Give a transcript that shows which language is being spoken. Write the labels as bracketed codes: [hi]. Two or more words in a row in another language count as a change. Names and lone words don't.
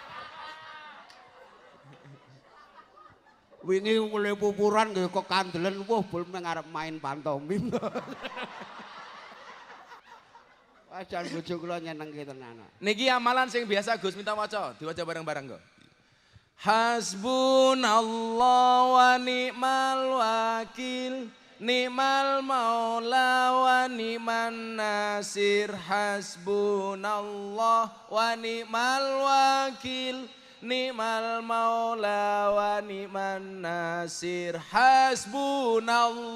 [jv] Wingi mulai pupuran nggih kok kandelen wah bul ngarep main pantomim. Ajan bojo kula nyenengke tenan. Niki amalan sing biasa Gus minta waca, diwaca bareng-bareng kok. [ar] حسبنا الله ونعم الوكيل نعم المولى ونعم النصير. حسبنا الله ونعم الوكيل نعم المولى ونعم النصير.